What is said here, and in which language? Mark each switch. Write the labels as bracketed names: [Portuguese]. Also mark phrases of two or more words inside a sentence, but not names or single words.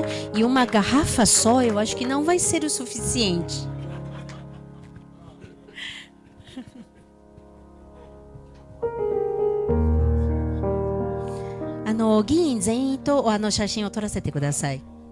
[Portuguese] E uma garrafa só, eu acho que não vai ser o suficiente. [Japanese] Ah, 議員全員と写真を撮らせてください。